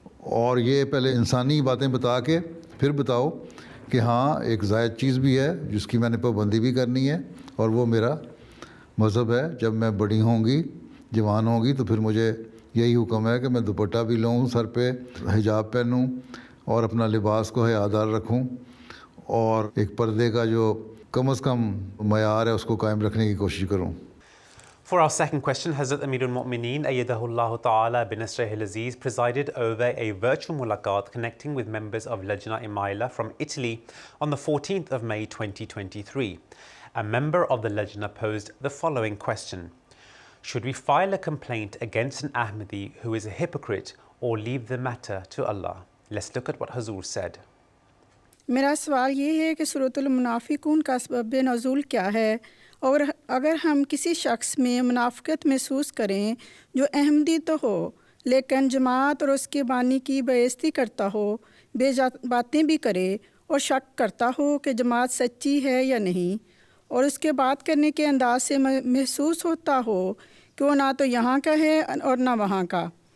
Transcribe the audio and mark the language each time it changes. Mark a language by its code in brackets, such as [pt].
[hi] और ये पहले इंसानी बातें बता के फिर बताओ कि हाँ एक ज़ायद चीज़ भी है जिसकी मैंने पाबंदी भी करनी है, और वो मेरा मज़हब है। जब मैं बड़ी होंगी, जवान होंगी, तो फिर मुझे यही हुक्म है कि मैं दुपट्टा भी लूँ, सर पे हिजाब पहनूँ और अपना लिबास को हयादार रखूँ, और एक पर्दे का जो कम से कम मयार है उसको कायम रखने की कोशिश करूँ। [en] For our second question, Hazrat Amirul Mu'mineen Ayyadahullahu Ta'ala bin Nasrihil Aziz presided over a virtual mulaqat connecting with members of Lajna Imaila from Italy on the 14th of May 2023. A member of the Lajna posed the following question: should we file a complaint against an Ahmadi who is a hypocrite or leave the matter to Allah? Let's look at what Hazur said. [hi] मेरा सवाल ये है कि सूरतुल मुनाफिकून का सबब नज़ूल क्या है, और अगर हम किसी शख्स में मुनाफिकत महसूस करें जो अहमदी तो हो लेकिन जमात और उसके बानी की बेइज्जती करता हो, बातें भी करे और शक करता हो कि जमात सच्ची है या नहीं, और उसके बात करने के अंदाज से महसूस होता हो कि वो ना तो यहाँ का है और ना वहाँ का,